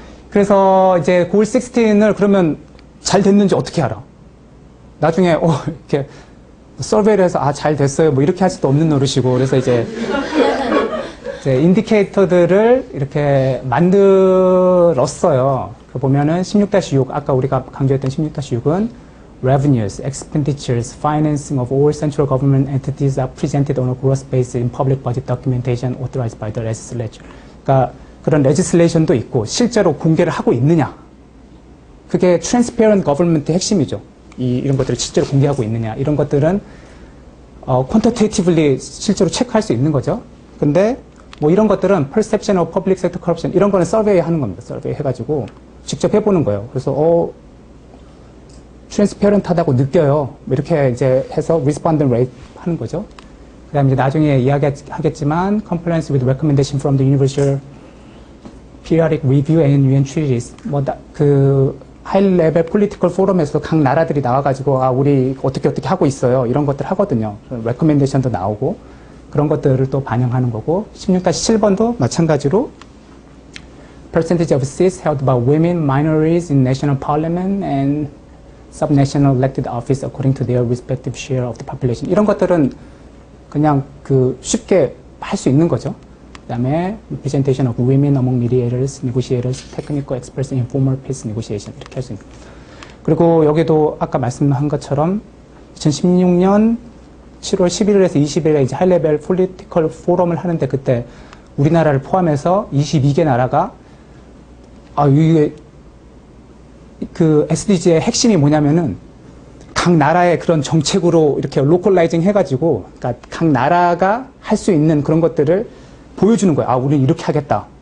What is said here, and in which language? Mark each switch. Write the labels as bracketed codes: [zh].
[ko] 그래서 이제 골 16을 그러면 잘 됐는지 어떻게 알아? 나중에, 이렇게 서베이를 해서, 잘 됐어요. 뭐 이렇게 할 수도 없는 노릇이고. 그래서 이제 인디케이터들을 이렇게 만들었어요. 그 보면은 16-6, 아까 우리가 강조했던 16-6은 [en] revenues, expenditures, financing of all central government entities are presented on a gross basis in public budget documentation authorized by the legislature. [ko] 그러니까 그런 legislation도 있고 실제로 공개를 하고 있느냐. 그게 transparent government의 핵심이죠. 이런 것들을 실제로 공개하고 있느냐. 이런 것들은 quantitatively 실제로 체크할 수 있는 거죠. 근데 뭐 이런 것들은 [en] perception of public sector corruption [ko] 이런 거는 서베이 하는 겁니다. 서베이 해가지고 직접 해보는 거예요. 그래서 트랜스페런트하다고 느껴요. 이렇게 이제 해서 respondent rate 하는 거죠. 그 다음에 이제 나중에 이야기하겠지만 [en] compliance with recommendation from the universal periodic review and UN treaties [ko] 그 하이 레벨 폴리티컬 포럼에서 각 나라들이 나와가지고 우리 어떻게 하고 있어요. 이런 것들 하거든요. 레커멘데이션도 나오고 그런 것들을 또 반영하는 거고 16-7번도 마찬가지로 [en] percentage of seats held by women, minorities in national parliament and subnational elected office according to their respective share of the population. [ko] 이런 것들은 그냥 쉽게 할 수 있는 거죠. 그 다음에 [en] representation of women among mediators, negotiators, technical experts in informal peace negotiation [ko] 이렇게 할 수 있는 거죠. 그리고 여기도 아까 말씀한 것처럼 2016년 7월 11일에서 20일에 이제 하이레벨 폴리티컬 포럼을 하는데 그때 우리나라를 포함해서 22개 나라가 이게 그 SDG의 핵심이 뭐냐면은 각 나라의 그런 정책으로 이렇게 로컬라이징 해가지고 그러니까 각 나라가 할 수 있는 그런 것들을 보여주는 거예요. 우리는 이렇게 하겠다.